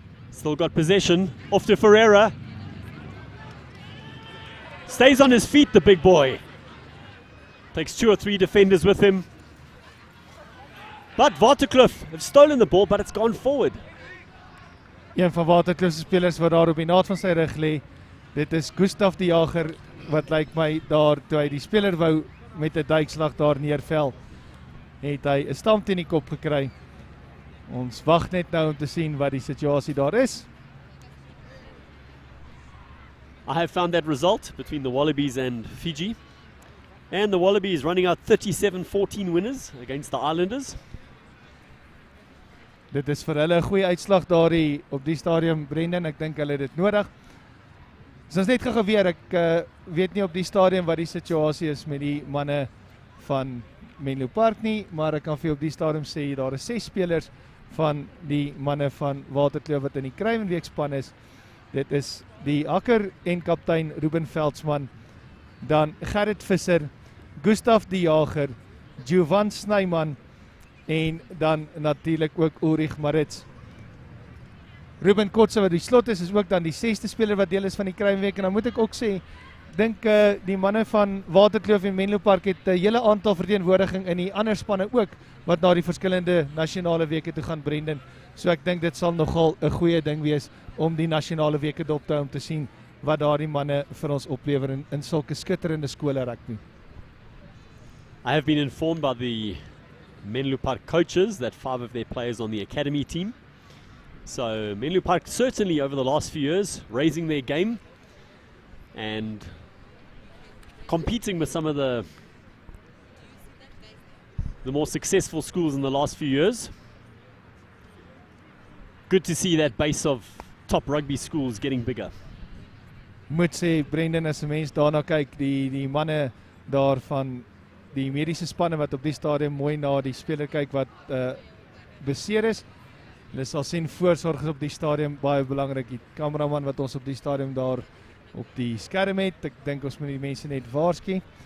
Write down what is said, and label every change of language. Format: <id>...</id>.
<en>Still got possession, off to Ferreira. Stays on his feet, the big boy. Takes 2 or 3 defenders with him. But Waterkloof have stolen the ball, but it's gone forward.</en> <af>Een van Waterkloof se spelers wat daar op die naad van sy rug lê. Dit is Gustaf die Jager wat lyk my daar toe hy die speler wou met 'n duikslag daar neervel. Het hy 'n stamp teen die kop gekry. Ons wag net nou om te sien wat die situasie daar is.</af> <en>I have found that result between the Wallabies and Fiji. And the Wallabies running out 37-14 winners against the Islanders.</en> <af>Dit is vir hulle 'n goeie uitslag daar op die stadium, Brendan. Ek dink hulle het dit nodig. So ons net gou weer, ek weet nie op die stadium wat die situasie is met die manne van Menlopark nie, maar ek kan vir op die stadium sê daar is 6 spelers van die manne van Waterkloof wat in die Kruiwenweekspan is. Dit is die Akker en kaptein Ruben Veldsmann, dan Gerrit Visser, Gustaf die Jager, Jovan Snyman en dan natuurlik ook Ulrich Marits. Ruben Kotse wat die slot is ook dan die 6ste speler wat deel is van die Kruiwenweek. En dan moet ek ook sê, dink die manne van Waterkloof en Menlopark het 'n hele aantal verteenwoordiging in die ander spanne ook wat na die verskillende nasionale weke toe gaan, Brendan. So ek dink dit sal nogal 'n goeie ding wees om die nasionale weke dop te hou om te sien wat daardie manne vir ons oplewer in sulke skitterende skole rugby.</af> <en>I have been informed by the Menlopark coaches that 5 of their players on the academy team. So Menlopark certainly over the last few years raising their game and competing with some of the more successful schools in the last few years. Good to see that base of top rugby schools getting bigger.</en> <af>Moet sê, Brendan, as 'n mens daarna kyk, die manne daar van die mediese spanne wat op die stadium mooi na die speler kyk wat beseer is, Hulle sal sien voorsorg is op die stadium baie belangrik. Die kameraman wat ons op die stadium daar op die skerm het, ek dink ons moet die mense net waarsku.</af>